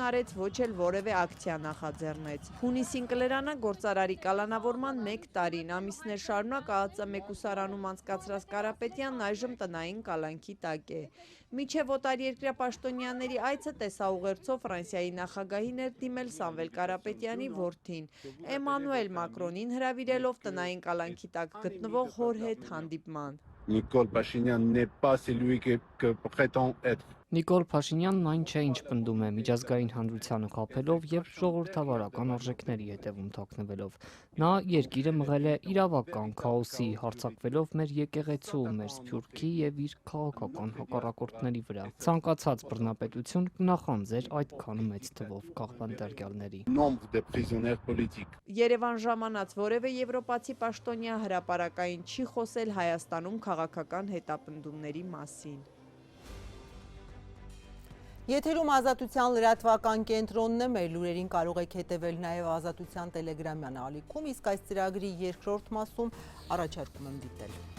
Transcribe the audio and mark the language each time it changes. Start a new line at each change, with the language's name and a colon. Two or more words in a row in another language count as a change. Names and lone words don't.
Armenian: արեց, ոչ էլ որևէ ակցիա նախաձեռնեց։ Հունիսին կլերանա գործարարի կալանավորման 1 տարին, ամիսներ շարունակ ԱԱԾ մեկուսարանում անցկացրած Կարապետյանն այժմ տնային կալանքի տակ է։ Մինչև օտարերկրյա պաշտոնյաների այցը տեսաուղերձով Ֆրանսիայի նախագահին էր դիմել Սամվել Կարապետյանի որդին, Էմանուել Մակրոնին հրավիրելով տնային կալանքի տակ գտնվող հոր հետ հանդիպման։
French: Նիկոլ Փաշինյանն n'est pas celui que prétend être.
Armenian: Նիկոլ Փաշինյանն այն չէ, ինչ պնդում է, միջազգային հանրությանը խաբելով եւ ժողովրդավարական արժեքների հետևում թաքնվելով։ Նա երկիրը մղել է իրավական քաոսի, հարձակվելով մեր եկեղեցու, մեր սփյուռքի եւ իր քաղաքական հակառակորդների վրա։ Ցանկացած բռնապետություն կնախանձեր այդքան մեծ թվով քաղբանտարկյալների։
French: Nombre de prisonniers politiques.
Armenian: Երևան ժամանած որևէ եվրոպացի պաշտոնյա հրապարակային չի խոսել Հայաստանում քաղաքական հետապնդումների մասին։ Եթերում Ազատության լրատվական կենտրոնն է, մեր լուրերին կարող եք հետևել նաև Ազատության տելեգրամյան ալիքում, իսկ այս ծրագրի երկրորդ մասում առաջարկում եմ դիտել։